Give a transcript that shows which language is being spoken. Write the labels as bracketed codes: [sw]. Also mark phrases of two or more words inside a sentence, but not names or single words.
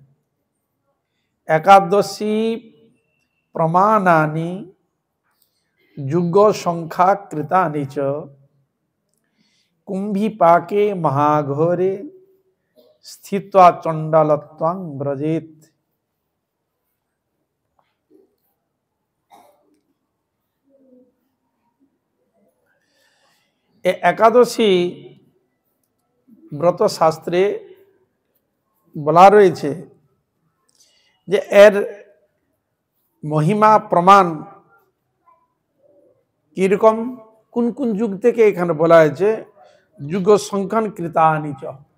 [sa] एकादशी प्रमाणानि युग संख्या कृतानि च कुंभीपाके महाघोरे स्थित्वा चंडालत्वं व्रजेत। [bn] एकादशी ব্রত শাস্ত্রে বলা রয়েছে যে এর মহিমা প্রমাণ কিরকম, কোন কোন যুগ থেকে এখানে বলা হয়েছে [sa] युग संख्यान कृतानि च।